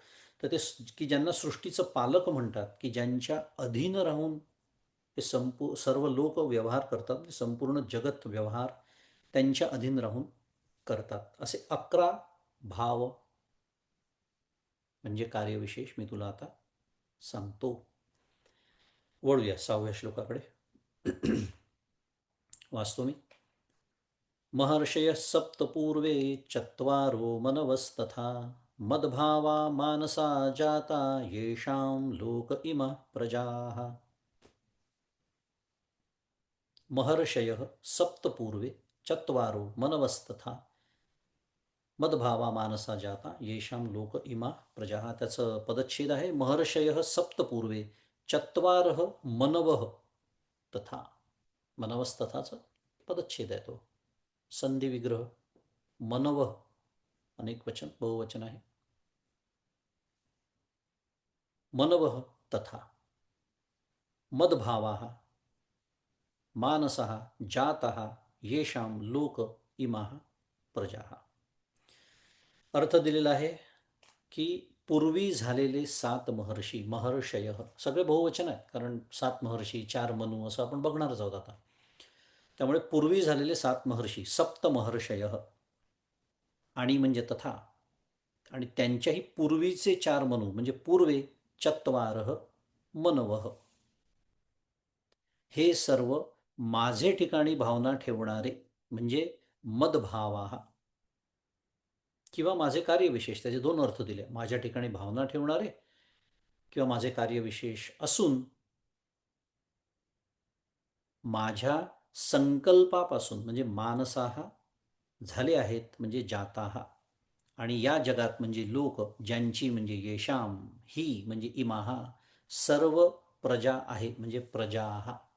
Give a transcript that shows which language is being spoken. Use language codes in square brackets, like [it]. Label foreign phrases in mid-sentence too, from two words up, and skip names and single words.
[mr] तर ते की ज्यांना सृष्टीचं पालक म्हणतात, की ज्यांच्या अधीन राहून हे सर्व लोक व्यवहार करतात, संपूर्ण जगत व्यवहार त्यांच्या अधीन राहून करतात, असे 11 भाव म्हणजे कार्यविशेष मी तुला आता सांगतो. वळूया 6व्या श्लोकाकडे. वाचतो मी. [sa] महर्षयः सप्तपूर्वे चत्वारो मनवस्तथा, मद्भावा मानसा जाता येषां लोक इमः प्रजाः. महर्षयः सप्तपूर्वे चत्वारो मनवस्तथा, मद्भावा मानसा जाता येषां लोक इमा प्रजा. [mr] त्याचं पदच्छेद आहे. [sa] महर्षयः सप्तपूर्वे चत्वारः मनवः तथा. [mr] मनवस्तथाचं पदच्छेद आहे तो. संधी विग्रह. मनवः अनेक वचन, बहुवचन आहे. [sa] मनवः तथा मद्भावाः मानसः जातः येषां लोक इमाः प्रजाः. [mr] अर्थ दिलेला आहे की पूर्वी झालेले 7 महर्षी, महर्षय सगळे बहुवचन आहेत, कारण 7 महर्षी 4 मनू असं आपण बघणारच आहोत आता. त्यामुळे पूर्वी झालेले 7 महर्षी, [sa] सप्त महर्षय, [mr] आणि म्हणजे तथा, आणि त्यांच्याही पूर्वीचे 4 मनू म्हणजे [sa] पूर्वे चत्वारः मनवः, [mr] हे सर्व माझे ठिकाणी भावना ठेवणारे म्हणजे मदभावाः, किंवा माझे कार्यविशेष. त्याचे 2 अर्थ दिले. माझ्या ठिकाणी भावना ठेवणारे किंवा माझे कार्यविशेष असून माझ्या संकल्पापासून म्हणजे मानसाहा झाले आहेत म्हणजे जाताहा, आणि या जगात म्हणजे लोक, ज्यांची म्हणजे येशाम, ही म्हणजे इमाहा, सर्व प्रजा आहे म्हणजे प्रजाहा.